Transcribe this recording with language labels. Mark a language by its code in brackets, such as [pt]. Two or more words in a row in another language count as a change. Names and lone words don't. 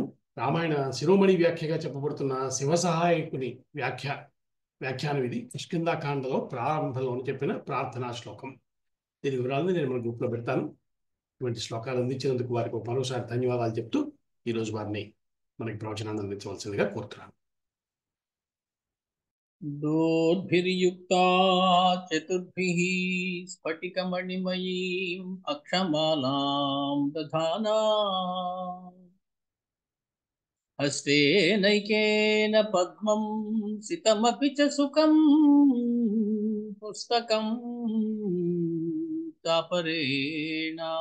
[te] రామాయణ శిరోమణి వ్యాఖ్యగా చెప్పబడుతున్న శివ సహాయకుని వ్యాఖ్యానం ఇది. కిష్కింధాకాండలో ప్రారంభంలో చెప్పిన ప్రార్థనా శ్లోకం. దీని వివరాలను నేను మన గ్రూప్లో పెడతాను. ఇటువంటి శ్లోకాలు అందించినందుకు వారికి మరోసారి ధన్యవాదాలు చెప్తూ ఈరోజు వారిని మనకి ప్రవచనాన్ని అందించవలసిందిగా కోరుతున్నాను. [sa] दोर्भिर्युक्ता चतुर्भिः स्फटिकमणिमयीम् अक्षमालां दधाना हस्तेनैकेन पद्मं सितमपि च सुखं पुस्तकं चापरेण